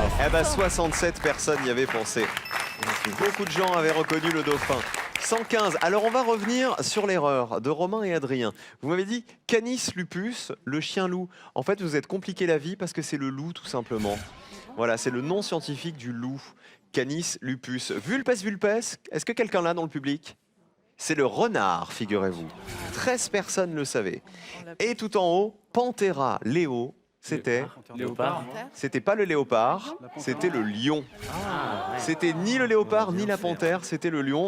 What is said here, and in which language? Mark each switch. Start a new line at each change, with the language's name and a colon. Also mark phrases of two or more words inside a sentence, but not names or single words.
French: Eh bah 67 personnes y avaient pensé. Beaucoup de gens avaient reconnu le dauphin. 115. Alors on va revenir sur l'erreur de Romain et Adrien. Vous m'avez dit Canis lupus, le chien loup. En fait, vous êtes compliqué la vie parce que c'est le loup tout simplement. Voilà, c'est le nom scientifique du loup. Canis lupus. Vulpes vulpes, est-ce que quelqu'un l'a dans le public? C'est le renard, figurez-vous. 13 personnes le savaient. Et tout en haut, Panthera Léo, c'était... Léopard. C'était pas le léopard, c'était le lion. C'était ni le léopard ni la panthère, c'était le lion.